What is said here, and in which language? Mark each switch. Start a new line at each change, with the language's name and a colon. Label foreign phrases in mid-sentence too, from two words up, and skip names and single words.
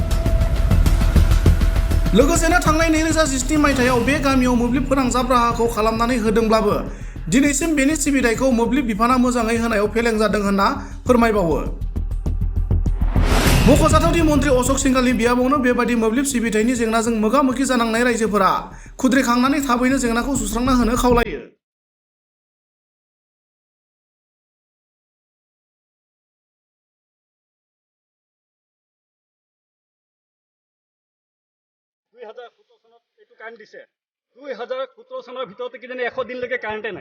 Bodo: लोगोसेनो थांनाय 2017 मायथाइयाव बे गामियाव मोब्लिब फोनांजाब राहाखौ खालामनानै होदोंब्लाबो दिनैसिम बेनि सिबिथायखौ मोब्लिब बिफाना मोजाङै होनायाव फेलें जादों होनना फोरमायबावो। मख'जाथावदि मन्त्रि अशोक सिंघालनि बियाबावनो बेबादि मोब्लिब सिबिथायनि जेंनाजों मोगा-मोगि जानांनाय रायजोफोरा खुद्रिखांनानै थाबैनो जेंनाखौ सुस्रांना होनो खावलायो।
Assamese: কাৰেণ্ট দিছে 2017 চনৰ ভিতৰতে কিজানি 100 দিনলৈকে কাৰেণ্টে নাই।